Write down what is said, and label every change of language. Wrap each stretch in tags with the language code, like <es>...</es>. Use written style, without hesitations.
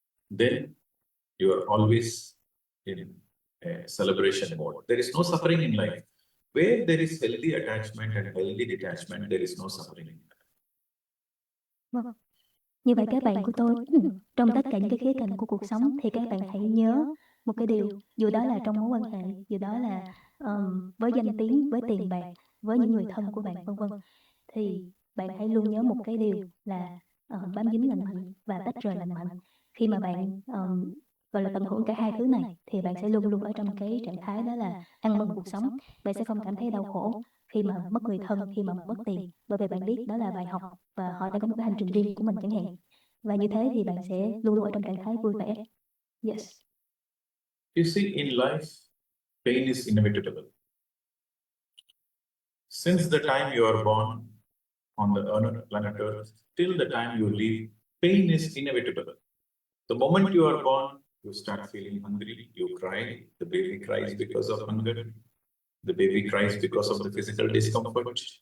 <en>Then you are always in a celebration mode. There is no suffering in life. Where there is healthy attachment and healthy detachment, there is no suffering in life.</en> <vi>Vâng. Như vậy các bạn của tôi, trong tất cả những cái khía cạnh của cuộc sống, thì các bạn hãy nhớ một cái điều, dù đó là trong mối quan hệ, dù đó là với danh tiếng, với tiền bạc, với những người thân của bạn, vân vân, thì bạn hãy luôn nhớ một cái điều là bám dính lành mạnh và tách rời lành mạnh. Khi mà bạn gọi là tận hưởng cả hai thứ này, thì bạn sẽ luôn luôn ở trong cái trạng thái đó là ăn mừng cuộc sống. Bạn sẽ không cảm thấy đau khổ khi mà mất người thân, khi mà mất tiền, bởi vì bạn biết đó là bài học và họ đang có một cái hành trình riêng của mình chẳng hạn. Và như thế thì bạn sẽ luôn luôn ở trong trạng thái vui vẻ.</vi> <en>Yes. You see, in life, pain is inevitable. Since the time you are born on the planet Earth, till the time you leave, pain is inevitable. The moment you are born, You start feeling hungry, you cry, the baby cries because of hunger, the baby cries because of the physical discomfort.</en>